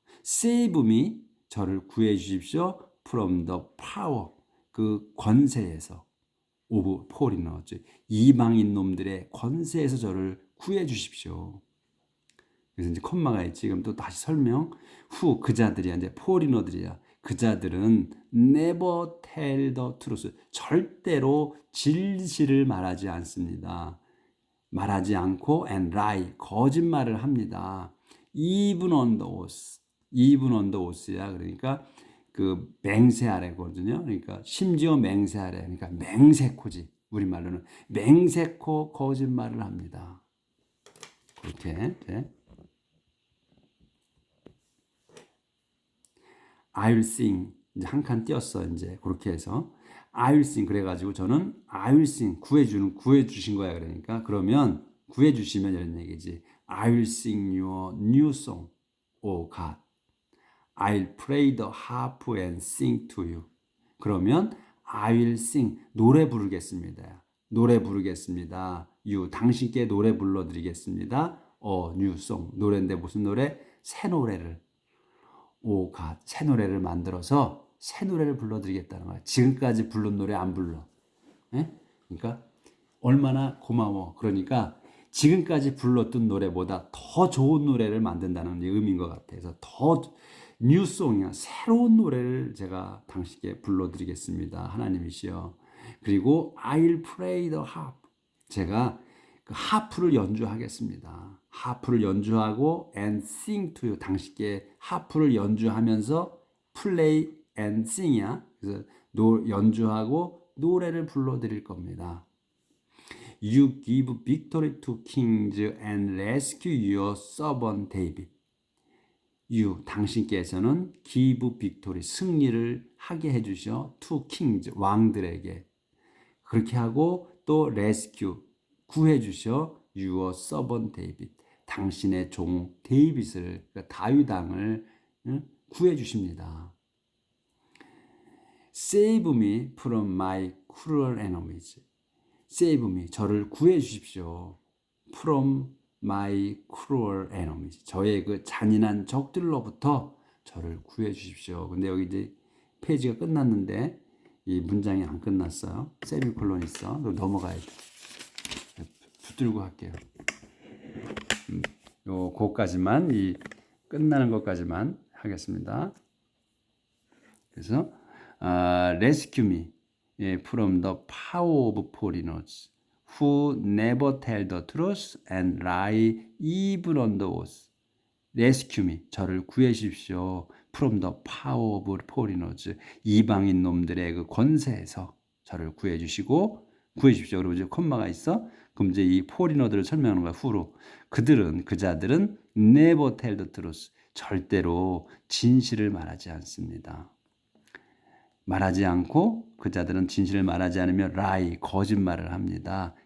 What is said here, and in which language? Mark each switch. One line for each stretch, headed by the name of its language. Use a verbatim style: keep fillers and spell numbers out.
English: save me
Korean: 저를 구해 주십시오.
English: from the power
Korean: 그 권세에서 오브 포리너 즉 이방인 놈들의 권세에서 저를 구해 주십시오. 그래서 이제 콤마가 있지. 지금 또 다시 설명. 후 그자들이야 이제 포리너들이야. 그자들은
English: never tell the truth.
Korean: 절대로 진실을 말하지 않습니다. 말하지 않고
English: and lie
Korean: 거짓말을 합니다.
English: even on the oath, even on the oath야.
Korean: 그러니까 그 맹세하래거든요. 그러니까 심지어 맹세하래. 그러니까 맹세코지. 우리말로는 맹세코 거짓말을 합니다. 그렇게. 네.
English: I will sing.
Korean: 이제 한 칸 띄었어. 이제 그렇게 해서 I will sing. 그래가지고 저는
English: I will sing.
Korean: 구해주는 구해주신 거야. 그러니까 그러면 구해주시면 이런 얘기지.
English: I will sing your new song, O God. I'll play the harp and sing to you.
Korean: 그러면 I will sing. 노래 부르겠습니다. 노래 부르겠습니다. You 당신께 노래 불러드리겠습니다. 어, new song. 노래인데 무슨 노래? 새 노래를. 오, 갓. 새 노래를 만들어서 새 노래를 불러드리겠다는 거야. 지금까지 부른 노래 안 불러. 예? 그러니까 얼마나 고마워. 그러니까 지금까지 불렀던 노래보다 더 좋은 노래를 만든다는 의미인 것 같아서 더 뉴송이야. 새로운 노래를 제가 당신께 불러드리겠습니다. 하나님이시여. 그리고
English: I'll play the harp.
Korean: 제가 그 하프를 연주하겠습니다. 하프를 연주하고
English: and sing to you.
Korean: 당신께 하프를 연주하면서
English: play and sing
Korean: 이야. 그래서 노, 연주하고 노래를 불러드릴 겁니다.
English: You give victory to kings and rescue your servant David.
Korean: You 당신께서는
English: give victory
Korean: 승리를 하게 해주셔
English: to kings
Korean: 왕들에게 그렇게 하고 또 rescue 구해주셔
English: your servant David
Korean: 당신의 종 데이빗을 그러니까 다윗 왕을 응? 구해주십니다.
English: Save me from my cruel enemies. Save me.
Korean: 저를 구해 주십시오.
English: From my cruel enemies.
Korean: 저의 그 잔인한 적들로부터 저를 구해 주십시오. 근데 여기 이제 페이지가 끝났는데 이 문장이 안 끝났어요. 세미콜론 있어. 그럼 넘어가야 돼. 붙들고 할게요. 음, 요 거까지만 이 끝나는 것까지만 하겠습니다. 그래서 아,
English: rescue me 예, from the power of foreigners who never tell the truth and lie even on the oath. Rescue me.
Korean: 저를 구해주십시오.
English: From the power of foreigners.
Korean: 이방인 놈들의 그 권세에서 저를 구해주시고 구해주십시오. 그리고 이제 콤마가 있어. 그럼 이제 이 포리너들을 설명하는 거야. 후로. 그들은 그자들은
English: never tell the truth.
Korean: 절대로 진실을 말하지 않습니다. 말하지 않고 그 자들은 진실을 말하지 않으며 lie 거짓말을 합니다.